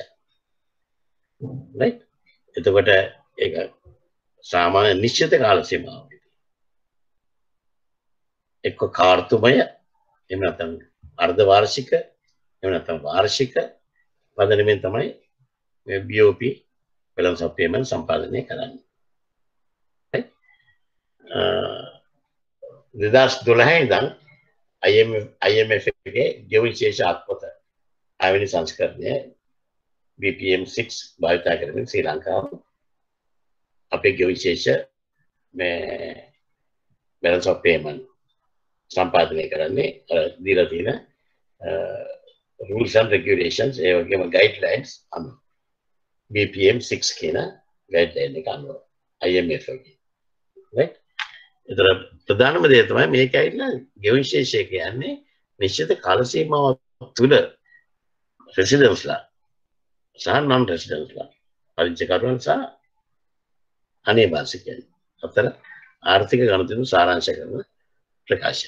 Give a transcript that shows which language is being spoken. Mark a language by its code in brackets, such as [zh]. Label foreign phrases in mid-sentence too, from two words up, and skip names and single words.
[si] right? එතකොට ඒක සාමාන්‍ය නිශ්චිත කාල සීමාවකදී එක්ක කාර්තුමය එහෙම නැත්නම් අර්ධ වාර්ෂික එහෙම නැත්නම් වාර්ෂික පදනමෙන් තමයි මේ BOP [en] balance of payment [si] සම්පාදනය කරන්නේ. 2012 ඉඳන් IMF එකේ ගෙවීම් ශේෂ අත්පොත ආවෙනි සංස්කරණය BPM 6 භාවිත කරමින් ශ්‍රී ලංකාව අපේ ගෙවීම් ශේෂ මේ [en] balance of payment [si] සම්පාදනය කරන්නේ දීලා තියෙන [en] rules and regulations [si] ඒ වගේම guidelines අනුව BPM 6 කියන guideline එක අනුව IMF එකේ right. ඒතර ප්‍රධානම දේ තමයි මේක ඇවිල්ලා ගෙවීම් ශේෂය කියන්නේ නිශ්චිත කාල සීමාවක් තුළ රෙසිඩන්ස්ලා සහ non residensලා පරිචයකරුවන් සහ අනේවාසිකයන් අතර ආර්ථික ගනුදෙනු සාරාංශ කරන ප්‍රකාශය.